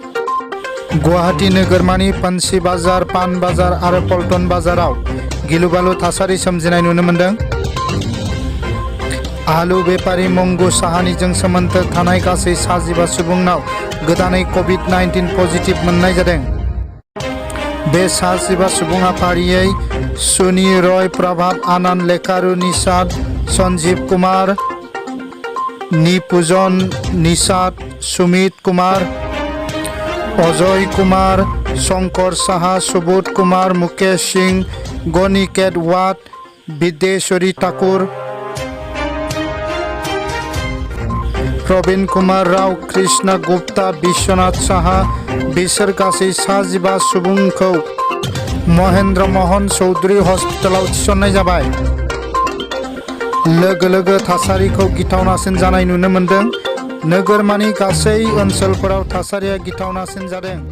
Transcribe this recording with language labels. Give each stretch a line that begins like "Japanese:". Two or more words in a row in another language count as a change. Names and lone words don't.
Bodo: गुवाहाटी नोगोरमानि पानसि बाजार, पान बाजार आरो पल्टन बाजाराव गिलु-बालु थासारि सोमजिनाय नुनो मोन्दों। आलु बेपारी मंगु साहानिजों सोमोन्दो थानाय गासै 19 सुबुंनाव गोदानै कोविड-19 पजिटिव मोननाय जादों। बे 19 सुबुङा फारियै सुनि रय, प्रभात आनन्द, लेखारु निषाद, सन्जीव कुमार, निपुजन निषाद, सुमित कुमार, अजय कुमार, शंकर साहा, सुबोध कुमार, मुकेश सिंह, गनिकेत वाट, विद्येश्वरी ठाकुर, प्रवीण कुमार राव, कृष्णा गुप्ता, विश्वनाथ साहा बिसोर गासै 19 सुबुंखौ महेन्द्र मोहन चौधरी हस्पिटालाव थिसननाय जाबाय। लोगो लोगो थासारिखौ गिथावनासिन जानाय नुनो मोन्दों। नोगोरमानि गासै ओनसोलफोराव थासारिया गिथावनासिन जादों।